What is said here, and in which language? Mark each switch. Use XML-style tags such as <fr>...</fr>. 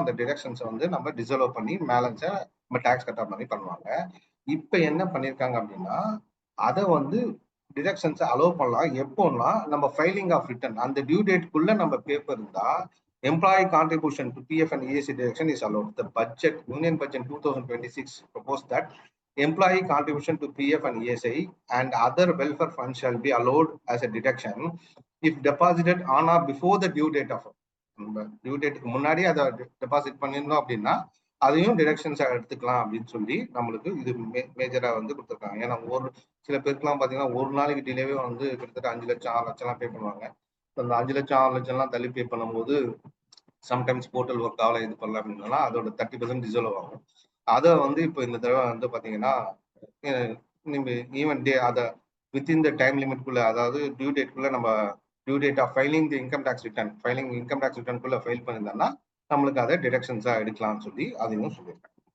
<ta>அந்த டிடக்ஷன்ஸை வந்து நம்ம டிசல்வ் பண்ணி பேலன்ஸை நம்ம டாக்ஸ் கட்ட மாதிரி பண்ணுவாங்க. இப்போ என்ன பண்ணியிருக்காங்க அப்படின்னா அதை வந்து டிடக்ஷன்ஸை அலோவ் பண்ணலாம். எப்போன்னா நம்ம ஃபைலிங் ஆஃப் ரிட்டர்ன் அந்த டியூ டேட்குள்ள நம்ம பேப்பர் இருந்தா</ta> <en>employee contribution to PF and ESI deduction is allowed. The budget, Union Budget 2026 proposed that employee contribution to PF and ESI and other welfare funds shall be allowed as a deduction if deposited on or before the due date of due date</en> <ta>முன்னாடி அதை deposit பண்ணிருந்தோம் அப்படின்னா அதையும் deductions எடுத்துக்கலாம் அப்படின்னு சொல்லி நம்மளுக்கு இது மேஜரா வந்து கொடுத்துருக்காங்க. ஏன்னா ஒரு சில பேருக்குலாம் பார்த்தீங்கன்னா ஒரு நாளைக்கு டிலேவே வந்து கிட்டத்தட்ட 5 லட்சம் 6 லட்சம்லாம் பே பண்ணுவாங்க. அந்த 5 லட்சம் 6 லட்சம்லாம் தள்ளி பே பண்ணும்போது சம்டைம்ஸ் போர்ட்டல் ஒர்க் ஆகல இது பண்ணல அப்படின்னா அதோட 30% டிசல்வ் ஆகும். அதை வந்து இப்போ இந்த தடவை வந்து பார்த்தீங்கன்னா நீங்க ஈவன் டே அதை வித்தின் த டைம் லிமிட்குள்ள அதாவது டியூ டேட்குள்ள நம்ம due date of filing the income tax ரிட்டர்னுக்குள்ள file பண்ணியிருந்தோம்னா நம்மளுக்கு அதை டிடக்ஷன்ஸா எடுக்கலாம்னு சொல்லி அதையும் சொல்லியிருக்காங்க.</ta>